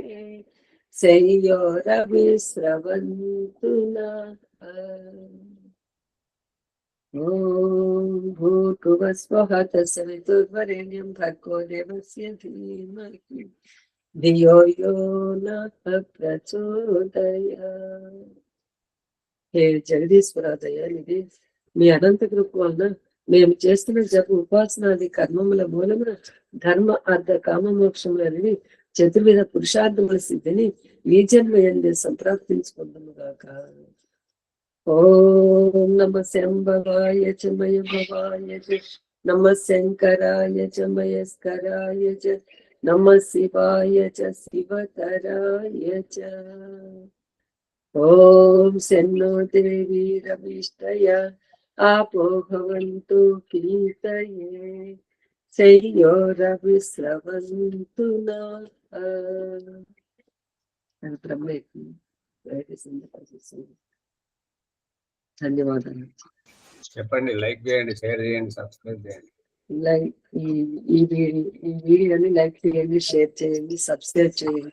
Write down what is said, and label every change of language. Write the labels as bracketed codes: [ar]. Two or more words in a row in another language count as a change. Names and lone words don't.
[sa] शय्योरविस्रवन्तु नः ॐ भूर्भुवस्वः तत्सवितुर्वरेण्यं भर्गो देवस्य धीमहि धियो यो नः प्रचोदयात् [te] హే జగదీశ్వర దయానిధి మీ అనంత కృప వలన మేము చేస్తున్న జప ఉపాసనాది కర్మముల మూలమున ధర్మ అర్థ కామ మోక్షములని చతుర్విధ పురుషార్థముల సిద్ధిని ఈ జన్మ ఎందే సంప్రాప్తించుకుందాముగాక. [sa] ఓం నమ శంభవాయ చ మయ భవాయ చ నమ శంకరాయ చ మయస్కరాయ చ నమ శివాయ చ శివతరాయ చ. ॐ सेन्नो देवी रविष्टया आपो भवन्तु पीतये शय्योरविस्रवन्तु नः. [te] ధన్యవాదాలు. చెప్పండి, లైక్ చేయండి, షేర్ చేయండి, సబ్స్క్రైబ్ చేయండి. లైక్ ఈ వీడియోని లైక్ చేయండి, షేర్ చేయండి, సబ్స్క్రైబ్ చేయండి.